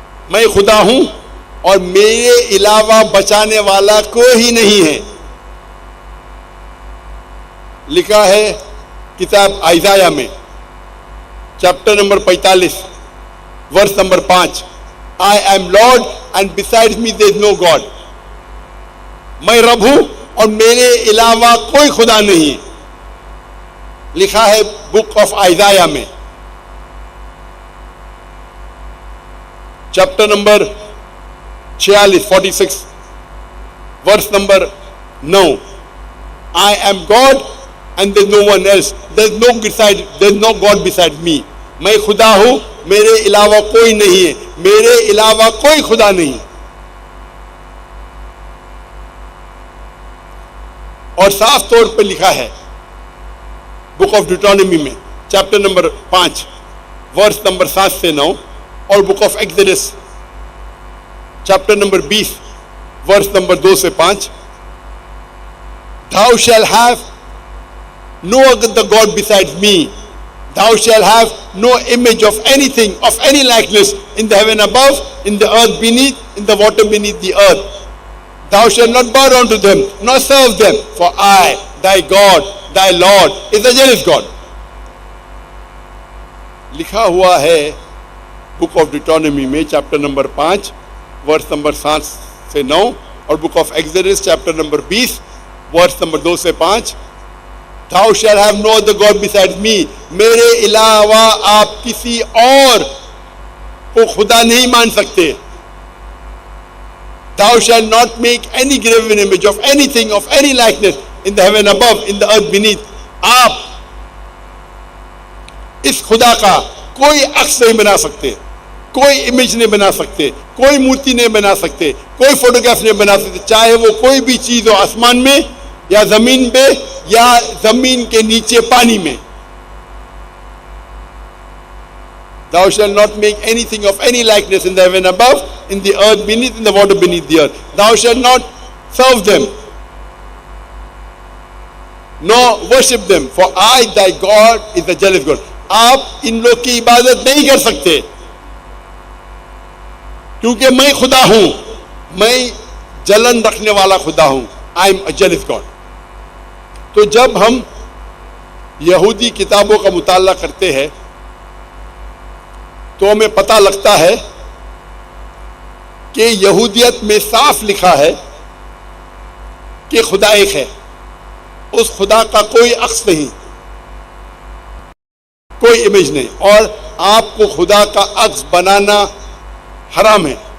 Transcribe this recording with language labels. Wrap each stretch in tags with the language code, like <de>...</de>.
<ur>میں خدا ہوں اور میرے علاوہ بچانے والا کوئی نہیں ہے. لکھا ہے کتاب آئزایا میں chapter number 45 verse number 5،</ur> <en>I am Lord and besides me there is no God.</en> <ur>میں رب ہوں اور میرے علاوہ کوئی خدا نہیں. لکھا ہے بک آف آئزایا میں chapter number 46 verse number 9،</ur> <en>I am God and there is no one else. There is no God beside me.</en> <ur>میں خدا ہوں، میرے علاوہ کوئی نہیں ہے، میرے علاوہ کوئی خدا نہیں. اور صاف طور پر لکھا ہے بک آف ڈیوٹرانومی میں چیپٹر نمبر 5 ورس نمبر 7 سے 9، اور book of Exodus chapter number 20 verse number 2 سے 5،</ur> <en>Thou shall have no other God besides me. Thou shall have no image of anything, of any likeness, in the heaven above, in the earth beneath, in the water beneath the earth. Thou shalt not bow down to them, nor serve them, for I, thy God, thy Lord, is a jealous God.</en> <ur>لکھا ہوا ہے book of Deuteronomy میں chapter number 5 verse number 7 سے 9، اور book of Exodus chapter number 20 verse number 2 سے 5،</ur> <en>Thou shall have no other God besides me.</en> <ur>میرے علاوہ آپ کسی اور کو خدا نہیں مان سکتے.</ur> <en>Thou shall not make any graven image of anything, of any likeness, in the heaven above, in the earth beneath.</en> <ur>آپ اس خدا کا کوئی عکس نہیں بنا سکتے، کوئی امیج نہیں بنا سکتے، کوئی مورتی نہیں بنا سکتے، کوئی فوٹوگراف نہیں بنا سکتے، چاہے وہ کوئی بھی چیز ہو، آسمان میں یا زمین پہ یا زمین کے نیچے پانی میں.</ur> <en>Thou shalt not make anything of any likeness in the heaven above, in the earth beneath, in the water beneath the earth. Thou shalt not serve them, nor worship them, for I, thy God, is a jealous God.</en> <ur>آپ ان لوگ کی عبادت نہیں کر سکتے کیونکہ میں خدا ہوں، میں جلن رکھنے والا خدا ہوں.</ur> <en>I am a jealous God.</en> <ur>تو جب ہم یہودی کتابوں کا مطالعہ کرتے ہیں تو ہمیں پتہ لگتا ہے کہ یہودیت میں صاف لکھا ہے کہ خدا ایک ہے، اس خدا کا کوئی عکس نہیں، کوئی امیج نہیں، اور آپ کو خدا کا عکس بنانا حرام ہے.</ur>